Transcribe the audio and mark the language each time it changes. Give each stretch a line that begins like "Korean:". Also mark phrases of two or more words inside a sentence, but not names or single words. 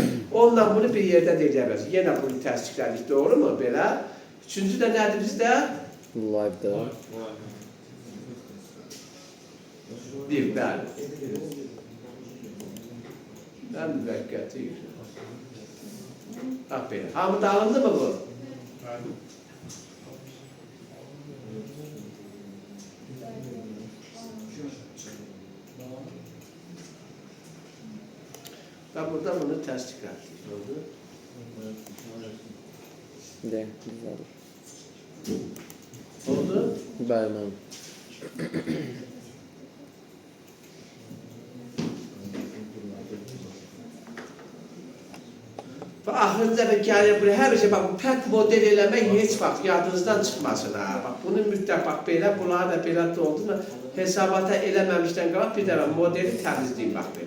Azerbaijani: Onunla bunu bir yerdə də eləmək. Yenə bunu təsdiqlədik, doğru mu? Belə. Üçüncü də nədir bizdə? Live'da. Bir, bəli. Mən müvəqqəti yüklə. Bax belə. Hamı dağıldı mı bu? Ben burada bunu təsdiqlədik. Oldu. De, güzel. Oldu. Bəli, mənim. Və axırıncı dəfə gəlir buraya, həmişə bax, bu pərt model eləmək heç vaxt yadınızdan çıxmasın ha. Bax, bunu mütləq bax, belə, bunlar da belə oldu. Hesabata eləməmişdən qalaq, bir dənə modeli təmizləyin bax belə.